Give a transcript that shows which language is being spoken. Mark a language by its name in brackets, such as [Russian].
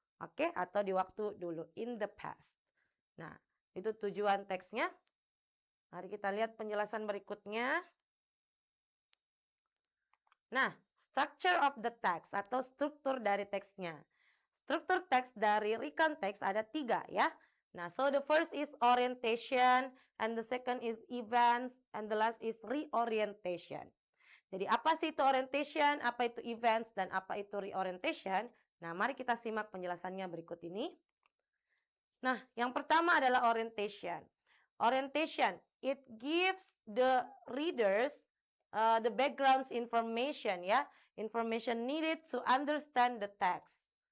[Indonesian] Oke, atau di waktu dulu, [English] in the past. [Indonesian] Nah, itu tujuan teksnya. Mari kita lihat penjelasan berikutnya. [English] Nah, structure of the text [Indonesian] atau struktur dari teksnya. Struktur teks dari recount text ada 3 ya. [English] Nah, so the first is orientation, and the second is events, and the last is reorientation. [Indonesian] Jadi apa sih itu orientation, apa itu events, dan apa itu reorientation? Nah, mari kita simak penjelasannya berikut ini. Nah, yang pertama adalah orientation. [English] Orientation, it gives the readers the background information ya, information needed to understand the text.